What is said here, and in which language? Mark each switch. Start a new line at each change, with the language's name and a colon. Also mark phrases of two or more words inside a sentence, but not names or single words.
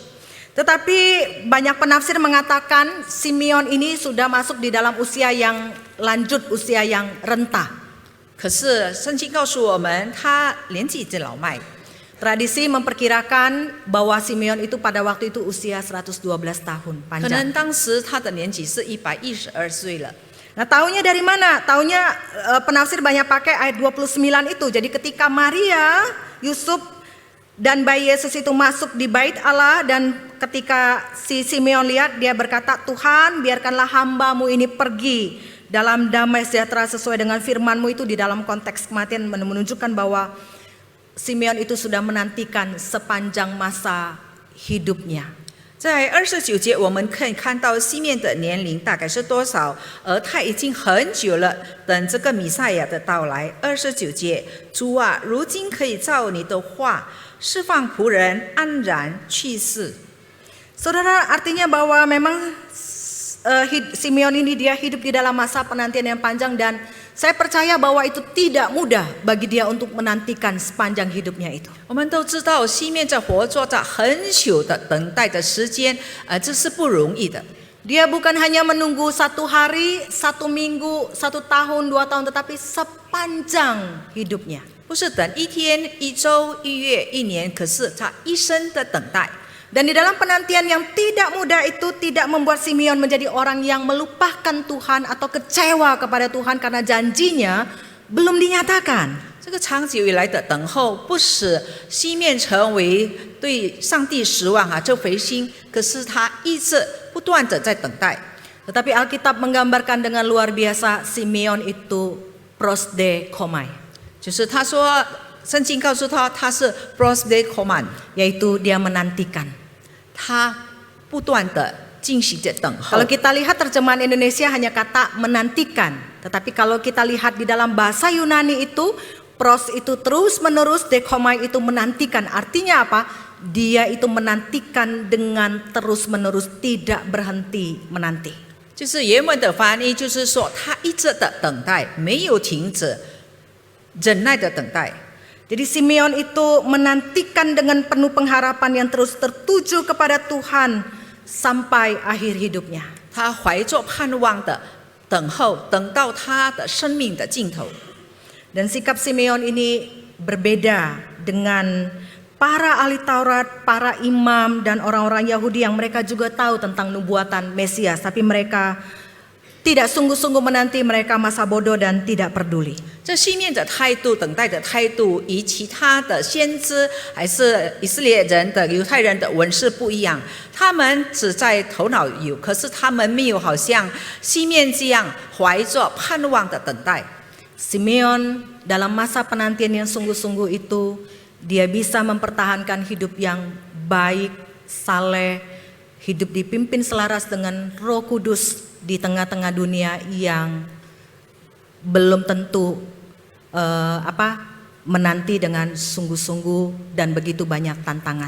Indonesian: Tetapi banyak penafsir mengatakan Simeon ini sudah masuk di dalam usia yang lanjut, usia yang renta.
Chinese: 可是圣经告诉我们，他年纪已经老迈。
Indonesian: Tradisi memperkirakan bahwa Simeon itu pada waktu itu usia 112 tahun
Chinese: 可
Indonesian: panjang.
Chinese: 能当时他的年纪是112岁了。
Indonesian: Nah, taunya dari mana? Taunya penafsir banyak pakai ayat 29 itu. Jadi ketika Maria, Yusuf dan bayi Yesus itu masuk di bait Allah, dan ketika si Simeon lihat, dia berkata, Tuhan biarkanlah hambamu ini pergi dalam damai sejahtera sesuai dengan firman-Mu. Itu di dalam konteks kematian menunjukkan bahwa Simeon itu sudah menantikan sepanjang masa hidupnya.
Chinese: 在29节，我们可以看到西面的年龄大概是多少，而他已经很久了等这个弥赛亚的到来。29节，主啊，如今可以照你的话释放仆人安然去世。
Indonesian: Saudara, artinya bahwa memang Simeon ini dia hidup di dalam masa penantian yang panjang, dan saya percaya bahwa itu tidak mudah bagi dia untuk menantikan sepanjang hidupnya itu.
Chinese: 我们都知道，西面在活着在很久的等待的时间，这是不容易的。
Indonesian: Dia bukan hanya menunggu 1 hari, 1 minggu, 1 tahun, 2 tahun, tetapi sepanjang hidupnya.
Chinese: 不是等1天、1周、1月、1年，可是他一生的等待。
Indonesian: Dan di dalam penantian yang tidak mudah itu tidak membuat Simeon menjadi orang yang melupakan Tuhan atau kecewa kepada Tuhan karena janjinya belum dinyatakan.
Chinese: 这个长久以来的等候，不使西面成为对上帝失望这回心，可是他一直不断的在等待。
Indonesian: Tetapi Alkitab menggambarkan dengan luar biasa Simeon itu prosdekomai,
Chinese: 就是他说，圣经告诉他，他是 prosdekoman，
Indonesian: yaitu dia menantikan.
Chinese: 他不断的进行着等候
Indonesian: Kalau。kita lihat terjemahan Indonesia hanya kata menantikan, tetapi kalau kita lihat di dalam bahasa Yunani itu pros itu terus menerus, dekomai itu menantikan. Artinya apa? Dia itu menantikan dengan terus menerus, tidak berhenti menanti.
Chinese: 就是原文的翻译，就是说他一直的等待，没有停止，忍耐的等待。
Indonesian: Jadi Simeon itu menantikan dengan penuh pengharapan yang terus tertuju kepada Tuhan sampai akhir hidupnya.
Chinese: 他怀着盼望的等候，等到他的生命的尽头。
Indonesian: Dan sikap Simeon ini berbeda dengan para ahli Taurat, para imam, dan orang-orang Yahudi yang mereka juga tahu tentang nubuatan Mesias, tapi mereka tidak sungguh-sungguh menanti, mereka masa bodoh dan tidak peduli.
Chinese: 这西面的态度、等待的态度，与其他的先知还是以色列人的犹太人的文士不一样。他们只在头脑有，可是他们没有好像西面这样怀着盼望的等待。
Indonesian: Simeon dalam masa penantian yang sungguh-sungguh itu, dia bisa mempertahankan hidup yang baik, saleh, hidup dipimpin selaras dengan Roh Kudus di tengah-tengah dunia yang belum tentu menanti dengan sungguh-sungguh dan begitu banyak tantangan.